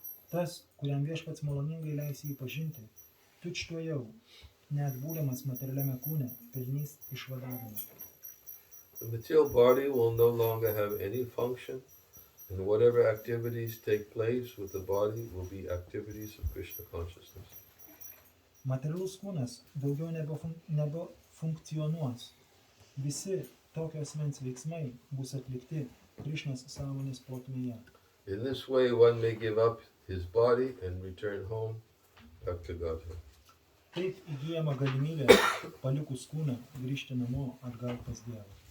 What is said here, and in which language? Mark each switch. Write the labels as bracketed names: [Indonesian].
[Lithuanian] Tas, kuriam viešpats maloningai leis jį pažinti, tučtuojau, net būdamas materialiame kūne, pelnys išvadavimą. [English] The material body will no longer have any function, and whatever activities take place with the body will be activities of Krishna consciousness. [Lithuanian] Materialus kūnas daugiau nebefunkcionuos. Visi tokio asmens veiksmai bus atlikti Krišnos sąmonės plotmėje. [English] In this way, one may give up his body and return home back to Godhead. [Lithuanian] Taip įgyjama galimybė, palikus kūną, grįžti namo atgal pas Dievą.